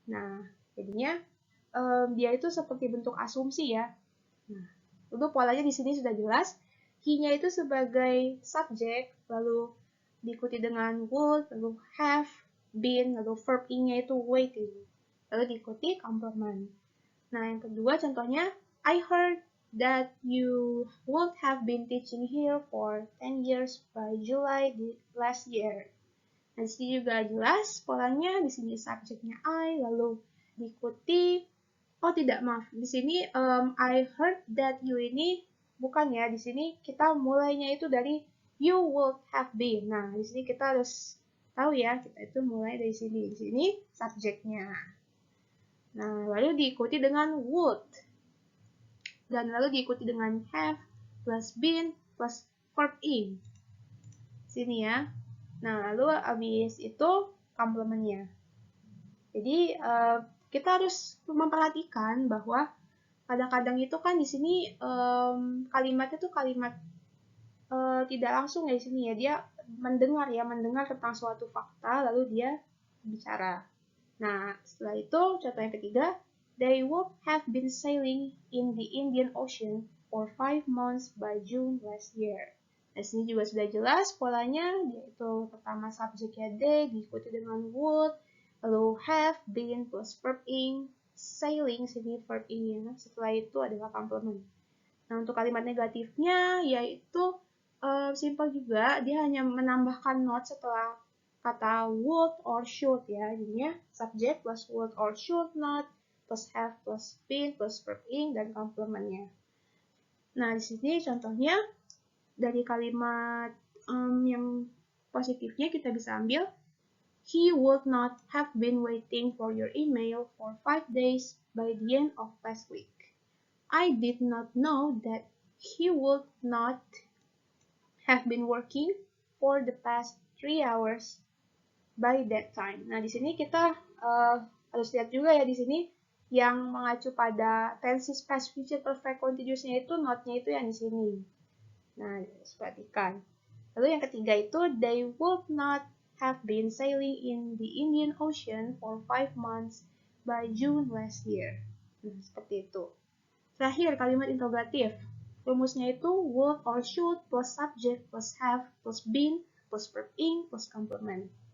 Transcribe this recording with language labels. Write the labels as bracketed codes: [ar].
[id] Nah, jadinya dia itu seperti bentuk asumsi ya. Nah, untuk polanya di sini sudah jelas. He-nya itu sebagai subjek, lalu diikuti dengan would, lalu have, been, lalu verb ing-nya itu waiting. Lalu diikuti complement. Nah, yang kedua contohnya, [en] I heard that you would have been teaching here for 10 years by July last year. [id] Nah, di sini juga jelas polanya, di sini subjeknya I, lalu diikuti, oh tidak, maaf, di sini I heard that you ini bukan ya, di sini kita mulainya itu dari you would have been. Nah, di sini kita harus tahu ya, kita itu mulai dari sini. Di sini subjeknya. Nah, lalu diikuti dengan would. Dan lalu diikuti dengan have plus been plus verb ing. Sini ya. Nah, lalu habis itu complementnya. Jadi, kita harus memperhatikan bahwa kadang-kadang itu kan di sini kalimatnya tuh kalimat tidak langsung ya di sini ya. Dia mendengar tentang suatu fakta, lalu dia bicara. Nah, setelah itu, contoh yang ketiga, [en] they would have been sailing in the Indian Ocean for 5 months by June last year. [id] Nah, sini juga sudah jelas polanya, yaitu pertama subjeknya they, diikuti dengan would, lalu have, been, plus verb ing, sailing, sini verb ing-nya. Setelah itu adalah complement. Nah, untuk kalimat negatifnya, yaitu simple juga, dia hanya menambahkan not setelah kata would or should ya. Jadinya [en] subject plus would or should not, plus have plus been, plus verb ing, [id] dan complementnya. Nah, di sini contohnya, dari kalimat yang positifnya kita bisa ambil, [en] he would not have been waiting for your email for 5 days by the end of last week. I did not know that he would not have been working for the past 3 hours by that time. [id] Nah, di sini kita harus lihat juga ya di sini yang mengacu pada tenses past future perfect continuous-nya itu not-nya itu yang di sini. Nah, perhatikan. Lalu yang ketiga itu, [en] they would not have been sailing in the Indian Ocean for 5 months by June last year. [id] Nah, seperti itu. Terakhir, kalimat interrogatif. Rumusnya itu [en] would or should plus subject plus have plus been plus verb ing plus complement.